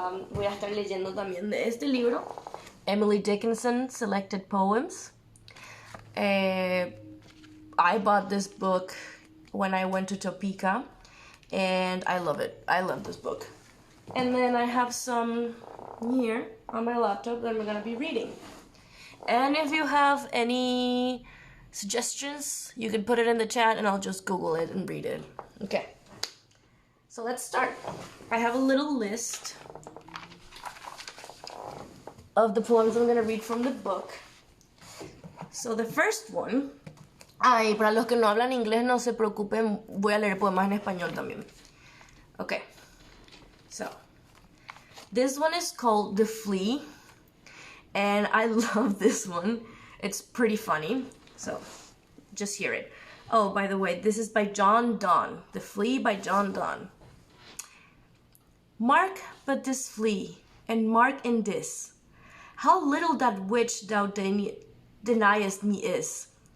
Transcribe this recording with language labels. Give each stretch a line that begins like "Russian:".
Spanish: Voy a estar leyendo también de este libro, Emily Dickinson Selected Poems.
English: I bought this book when I went to Topeka, and I love it. I love this book. And then I have some here on my laptop that I'm gonna be reading. And if you have any suggestions, you can put it in the chat and I'll just Google it and read it. Okay. So let's start. I have a little list of the poems I'm going to read from the book. So the first one,
Spanish: para los que no hablan inglés, no se preocupen, voy a leer poemas en español también.
English: Okay. So, this one is called The Flea, and I love this one. It's pretty funny, so just hear it. Oh, by the way, this is by John Donne. The Flea by John Donne. Mark but this flea, and mark in this, how little that which thou deniest me is.